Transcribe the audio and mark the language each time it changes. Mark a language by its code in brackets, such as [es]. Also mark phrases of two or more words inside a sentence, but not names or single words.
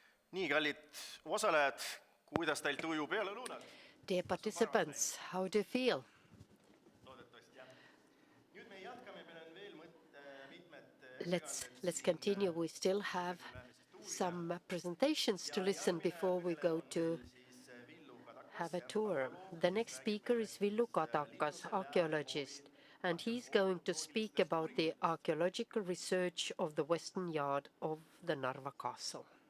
[et] nii, kallid osalejad, kuidas teil tuju peale lõunat? [en] Dear participants, how do you feel? [et] Loodetavasti jah. Nüüd me jätkame, meil on veel mitmed [en] Let's continue. We still have some presentations to listen before we go to have a tour. The next speaker is Villu Kadakas, archaeologist, and he's going to speak about the archaeological research of the western yard of the Narva castle.